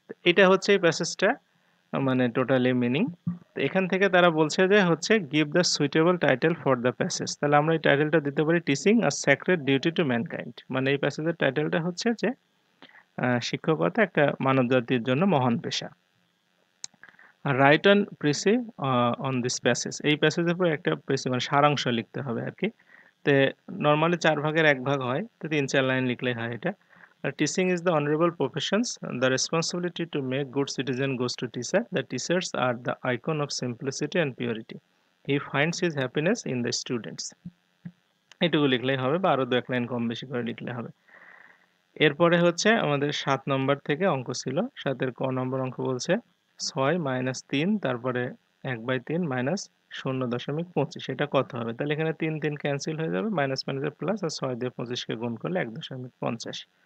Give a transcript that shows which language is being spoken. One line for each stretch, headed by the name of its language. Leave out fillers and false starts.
Bangla: এটা হচ্ছে এই প্যাসেজটা মানে টোটালি মিনিং। তো এখান থেকে তারা বলছে যে হচ্ছে
English: give the suitable title for the passage,
Bangla: তাহলে আমরা এই টাইটেলটা দিতে পারি
English: teaching a sacred duty to mankind,
Bangla: মানে এই প্যাসেজের টাইটেলটা হচ্ছে যে শিক্ষকতা একটা মানব জাতির জন্য মহান পেশা। আর
English: write on precis on this passage,
Bangla: এই প্যাসেজের উপর একটা প্রিসি মানে সারাংশ লিখতে হবে আর কি। তে নর্মালি 4 ভাগের 1 ভাগ হয়, তো 3-4 লাইন লিখলেই হয় এটা।
English: Teaching is the honorable professions. The responsibility to make good citizen goes to teacher. The teachers are the icon of simplicity and purity. He finds his happiness in the students.
Bangla: এটুকু লিখলেই হবে, বা আরো 2-1 line কম বেশি করে লিখলে হবে। এরপরে হচ্ছে আমাদের 7 নম্বর থেকে অঙ্ক ছিল। 7 এর ক নম্বর অঙ্ক বলছে 6 - 3, তারপরে 1/3 - 0.25 এটা কত হবে? তাহলে এখানে 3 3 ক্যান্সেল হয়ে যাবে, মাইনাস মাইনাসে প্লাস, আর 6 দিয়ে 25 কে গুণ করলে 1.50।